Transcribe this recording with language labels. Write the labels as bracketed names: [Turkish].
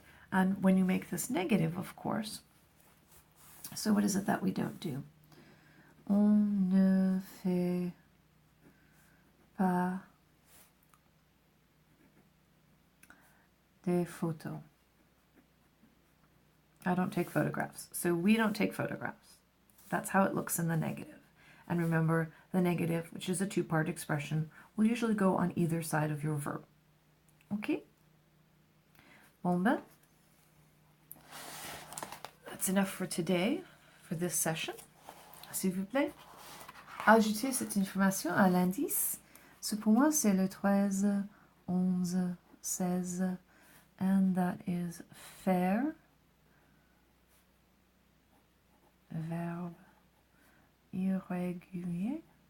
[English] And when you make this negative, of course, so what is it that we don't do? [French] On ne fait pas des photos. [English] I don't take photographs. So we don't take photographs. That's how it looks in the negative. And remember, the negative, which is a two-part expression, will usually go on either side of your verb. Okay? [French] Bon ben, [English] that's enough for today, for this session. [French] S'il vous plaît, ajoutez cette information à l'indice. So pour moi, c'est le 13, 11, 16, [English] and that is [French] faire, verbe irrégulier,